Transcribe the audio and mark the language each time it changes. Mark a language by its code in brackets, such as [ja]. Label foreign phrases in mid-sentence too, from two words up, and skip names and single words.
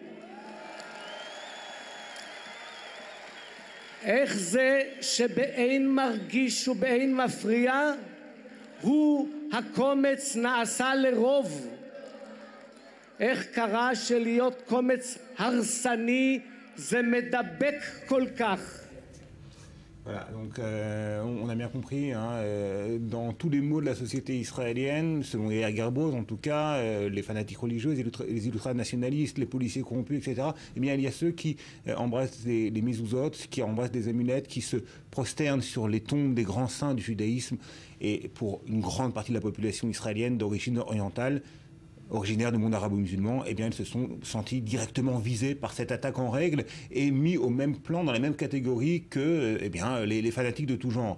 [he] איך זה שבאין מרגיש ובאין מפריע הוא הקומץ נעשה לרוב? איך קרה שלהיות קומץ הרסני זה מדבק כל כך? [fr] Voilà, donc on a bien compris, hein, dans tous les maux de la société israélienne, selon Yair Garboz en tout cas, les fanatiques religieux, les ultranationalistes, les policiers corrompus, etc., eh bien il y a ceux qui embrassent les mezuzot, qui embrassent des amulettes, qui se prosternent sur les tombes des grands saints du judaïsme, et pour une grande partie de la population israélienne d'origine orientale, originaires du monde arabo-musulman, eh bien, ils se sont sentis directement visés par cette attaque en règle et mis au même plan, dans la même catégorie que eh bien, les fanatiques de tout genre.